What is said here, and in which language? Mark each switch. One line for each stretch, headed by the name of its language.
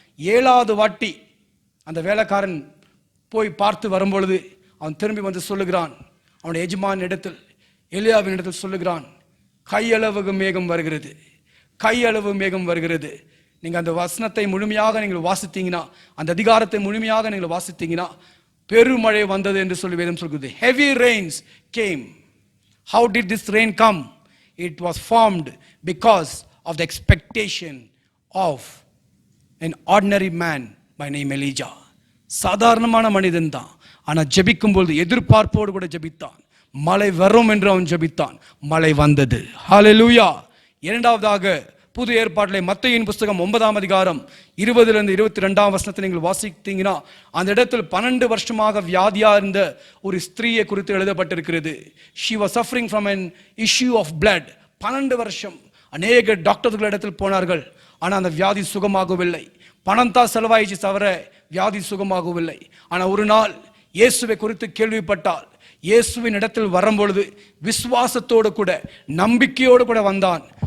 Tamil: 7வது வாட்டி அந்த வேலைக்காரன் போய் பார்த்து வரும்பொழுது அவன் திரும்பி வந்து சொல்லுகிறான், அவனுடைய எஜமான் இடத்தில், எலியாவின் இடத்தில் சொல்லுகிறான், கையளவு மேகம் வருகிறது, கையளவு மேகம் வருகிறது. நீங்கள் அந்த வசனத்தை முழுமையாக நீங்கள் வாசித்தீங்கன்னா, அந்த அதிகாரத்தை முழுமையாக நீங்கள் வாசித்தீங்கன்னா, பெருமழை வந்தது என்று சொல்லி வேதம் சொல்கிறது.
English: Heavy rains came. How did this rain come? It was formed because of the expectation of an ordinary man by name Elijah.
Tamil: சாதாரணமான மனிதன் தான், ஆனால் ஜெபிக்கும் பொழுது எதிர்பார்ப்போடு கூட ஜெபித்தான். மழை வரும் என்று அவன் ஜெபித்தான், மழை வந்தது. ஹல்லேலூயா. இரண்டாவதாக புது ஏற்பாட்டிலே மத்தேயுவின் புஸ்தகம் 9ஆம் அதிகாரம் 20 22 வசனத்தை நீங்கள் வாசித்தீங்கன்னா, அந்த இடத்தில் 12 வருஷமாக வியாதியா இருந்த ஒரு ஸ்திரீயை குறித்து எழுதப்பட்டிருக்கிறது.
English: she was suffering from an issue of blood.
Tamil: 12 வருஷம் அநேக டாக்டர்கள் இடத்தில் போனார்கள், ஆனால் அந்த வியாதி சுகமாகவில்லை. பணம் தான் செலவாயிச்சு தவிர வியாதி சுகமாகவில்லை. ஆனால் ஒரு நாள் இயேசுவை குறித்து கேள்விப்பட்டால், இயேசுவின் இடத்தில் வரும்பொழுது விசுவாசத்தோடு கூட நம்பிக்கையோடு கூட வந்தான்.